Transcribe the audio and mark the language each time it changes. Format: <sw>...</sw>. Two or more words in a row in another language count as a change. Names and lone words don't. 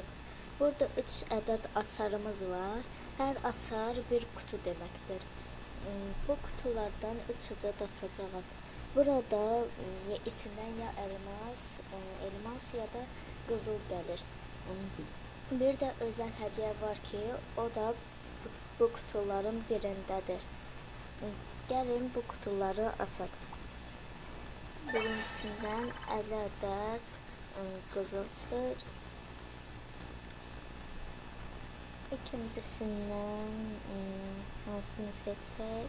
<az>Burada 3 adet açarımız var. Her açar bir kutu deməkdir.</az> <tr>Bu kutulardan 3 adet açacağım.</tr> <az>Burada içinden ya elmas ya da qızıl gəlir.</az> <tr>Bir de özel hediye var ki</tr> <az>o da bu kutuların birindədir. Gəlin bu kutuları açaq. Birincisindən 50 adet qızıl çıxır. İkincisindən hansını seçək?</az>